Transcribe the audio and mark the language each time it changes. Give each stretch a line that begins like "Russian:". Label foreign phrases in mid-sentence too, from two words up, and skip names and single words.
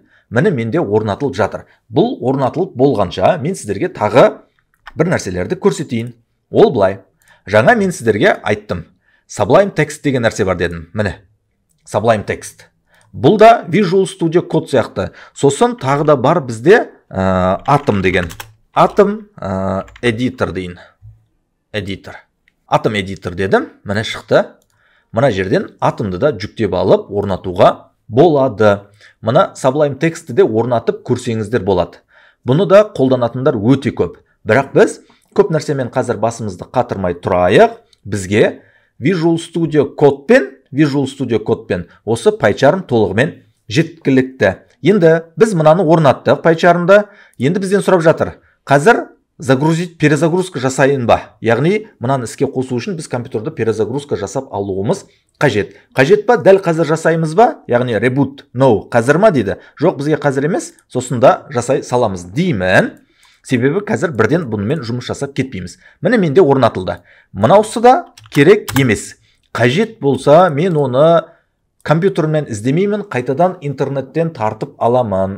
Kazakh: Міне менде орнатылып жатыр. Бұл орнатылып болғанша мен сіздерге тағы бір нәрселерді көрсетейін. Ол былай. Жаңа мен сіздерге айттым. Sublime Text деген нәрсе бар дедім. Міне. Sublime Text. Бұл да Visual Studio Code сияқты. Сосын тағы да бар бізде Atom деген. Atom Editor дейін. Atom Editor дедім. Міне шықты. Мына жерден Atom'ды да жүктеп алып орнатуға болады. Мына Sublime Text'ті де орнатып көрсеңіздер болады. Бұны да қолданатындар өте көп. Бірақ біз көп нәрсемен қазір басымызды қатырмай тұрайық. Бізге Visual Studio Code пен осы PyCharm толығымен жеткілікті. Енді біз мынаны орнаттық PyCharm'да. Енді бізден сұрап жатыр. Қазір перезагрузка жасайын ба? Яғни мынаны іске қосу үшін біз компьютерді перезагрузка жасап алуымыз қажет. Қажет па? Дәл қазір жасаймыз ба? Яғни
English: reboot, no,
Kazakh: қазір ма дейді. Жоқ, бізге қазір емес, сосын да жасай саламыз деймін. себебі қазір бірден бұнымен жұмыс жасап кетпейміз. Міне менде орнатылды. Мынаусы да керек емес. Қажет болса мен оны компьютермен іздемеймін, қайтадан интернеттен тартып аламын.